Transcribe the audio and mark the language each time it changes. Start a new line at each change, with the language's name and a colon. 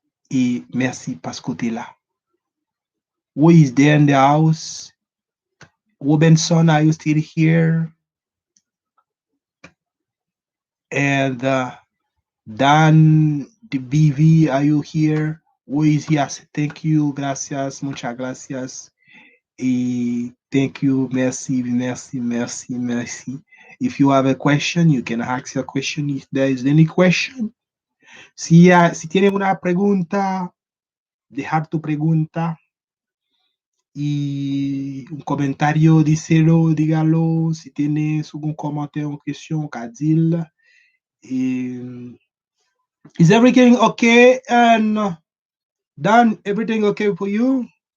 French: Et merci parce que tu es là.
English: Who is there in the house? Robinson, are you still here? And Dan, the BV, are you here? Who is here? Thank you,
Spanish: gracias, muchas gracias.
English: Thank you,
French: merci, merci, merci, merci.
English: If you have a question, you can ask your question. If there is any question,
Spanish: si tiene una pregunta, dejar tu pregunta y un comentario, díselo, dígalo. Si tienes algún comentario o question, cadil.
English: Is everything okay? And Dan, everything okay for you?